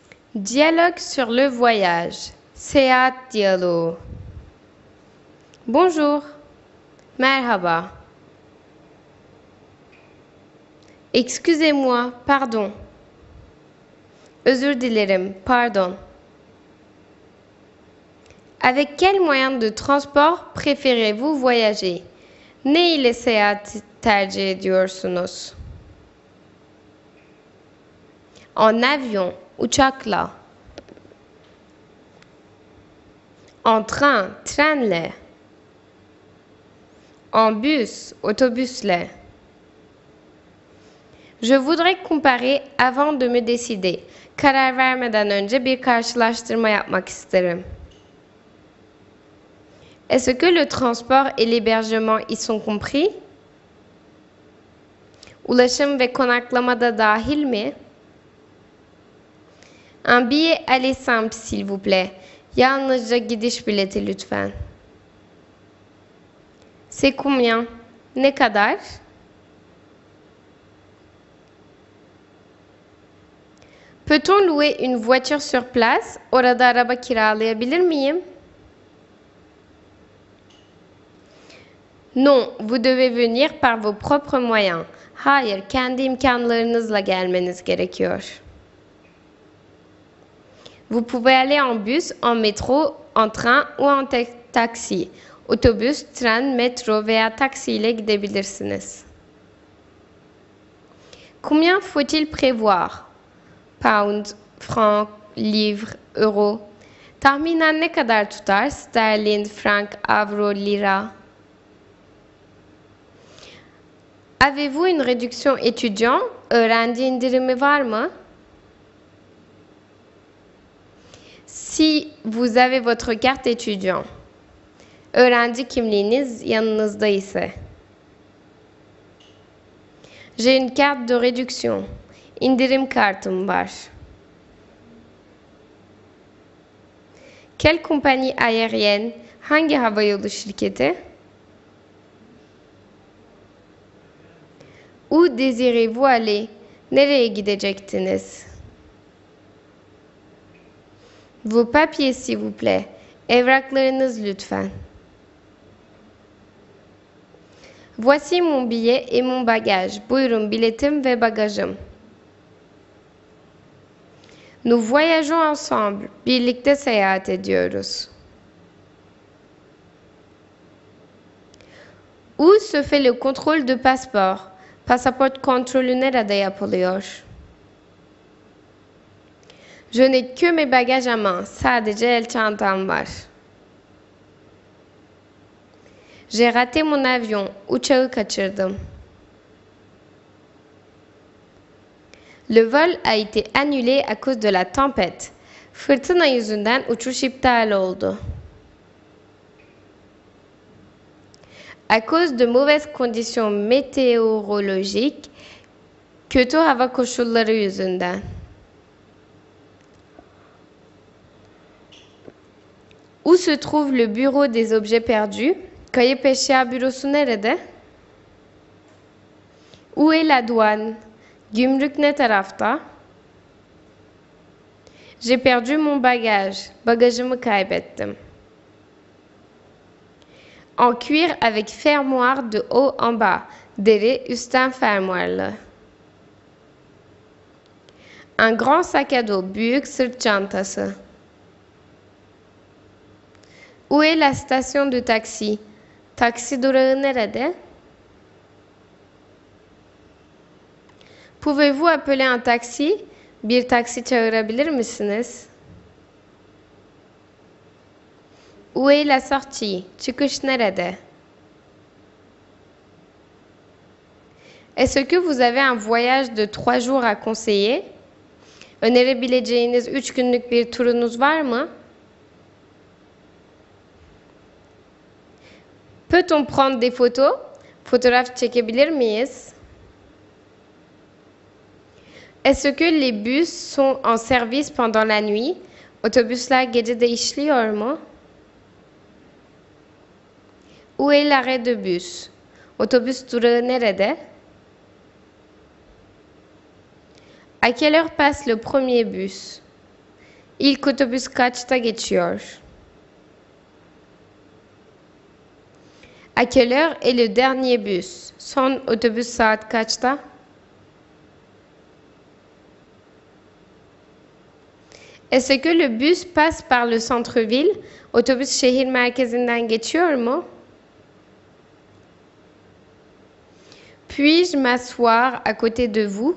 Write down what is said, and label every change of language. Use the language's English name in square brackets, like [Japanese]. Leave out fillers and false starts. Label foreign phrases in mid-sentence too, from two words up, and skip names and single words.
[French] Dialogue sur le voyage. [Turkish] Seyahat diyaloğu. [French] Bonjour. Merhaba. Excusez-moi, pardon. [Turkish] Özür dilerim, pardon. [French] Avec quel moyen de transport préférez-vous voyager? [Turkish] Ne ile seyahat tercih ediyorsunuz? [French] En avion, uçakla. En train, trenle. En bus, otobüsle. Je voudrais comparer avant de me décider. [Turkish] Karar vermeden önce bir karşılaştırma yapmak isterim. [French] Est-ce que le transport et l'hébergement y sont compris? [Turkish] Ulaşım ve konaklama da dahil mi? [French] Un billet aller simple s'il vous plaît. [Turkish] Yalnızca gidiş bileti lütfen. [French] C'est combien? [Turkish] Ne kadar? [French] Peut-on louer une voiture sur place? [Turkish] Orada araba kiralayabilir miyim? [French] Non, vous devez venir par vos propres moyens. [Turkish] Hayır, kendi imkanlarınızla gelmeniz gerekiyor. [French] Vous pouvez aller en bus, en métro, en train ou en taxi. [Turkish] Otobüs, tren, metro veya taksi ile gidebilirsiniz. [French] Combien faut-il prévoir? Pound, franc, livre, euro. [Turkish] Tahminen ne kadar tutar? Sterlin, frank, avro, lira. [French] Avez-vous une réduction étudiant? [Turkish] Öğrenci indirimi var mı? [French] Si vous avez votre carte étudiant. [Turkish] Öğrenci kimliğiniz yanınızda ise. [French] J'ai une carte de réduction. [Turkish] İndirim kartım var. [French] Quelle compagnie aérienne? [Turkish] Hangi havayolu şirketi? [French] Où désirez-vous aller? [Turkish] Nereye gidecektiniz? [French] Vos papiers s'il vous plaît. [Turkish] Evraklarınız lütfen. [French] Voici mon billet et mon bagage. [Turkish] Buyurun biletim ve bagajım. [French] Nous voyageons ensemble. [Turkish] Birlikte seyahat ediyoruz. [French] Où se fait le contrôle de passeport? [Turkish] Pasaport kontrolü nerede yapılıyor? [French] Je n'ai que mes bagages à main. [Turkish] Sadece el çantam var. [French] J'ai raté mon avion. [Turkish] Uçağı kaçırdım. [French] Le vol a été annulé à cause de la tempête. [Turkish] Fırtına yüzünden uçuş iptal oldu. [French] À cause de mauvaises conditions météorologiques, [Turkish] kötü hava koşulları yüzünden. [French] Où se trouve le bureau des objets perdus? [Turkish] Kayıp eşya bürosu nerede? [French] Où est la douane? [Turkish] Gümrük ne tarafta? [French] J'ai perdu mon bagage. [Turkish] Bagajımı kaybettim. [French] En cuir avec fermoir de haut en bas. [Turkish] Deri üstten fermuarlı. [French] Un grand sac à dos. [Turkish] Büyük sırt çantası. [French] Où est la station de taxi? [Turkish] Taksi durağı nerede? [French] Pouvez-vous appeler un taxi? [Turkish] Bir taksi çağırabilir misiniz? [French] Où est la sortie? [Turkish] Çıkış nerede? [French] Est-ce que vous avez un voyage de 3 jours à conseiller? [Turkish] Önerebileceğiniz 3 günlük bir turunuz var mı? [French] Peut-on prendre des photos? [Turkish] Fotoğraf çekebilir miyiz? [French] Est-ce que les bus sont en service pendant la nuit? [Turkish] Otobüsler gece de işliyor mu? [French] Où est l'arrêt de bus? [Turkish] Otobüs durağı nerede? [French] À quelle heure passe le premier bus? [Turkish] İlk otobüs kaçta geçiyor? [French] À quelle heure est le dernier bus? [Turkish] Son otobüs saat kaçta? [French] Est-ce que le bus passe par le centre-ville? [Turkish] Otobüs şehir merkezinden geçiyor mu? [French] Puis-je m'asseoir à côté de vous?